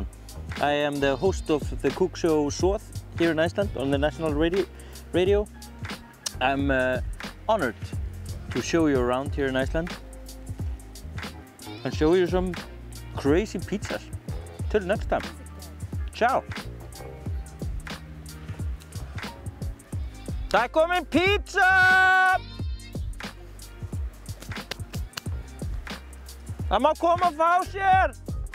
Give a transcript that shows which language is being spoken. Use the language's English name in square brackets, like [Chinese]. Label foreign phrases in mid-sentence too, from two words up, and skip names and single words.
[English] I am the host of the cook show Soð here in Iceland on the national radio. I'm honored to show you around here in Iceland and show you some crazy pizzas. Till next time. Ciao! [Icelandic] Það er komin pizza! Það má koma og fá sér!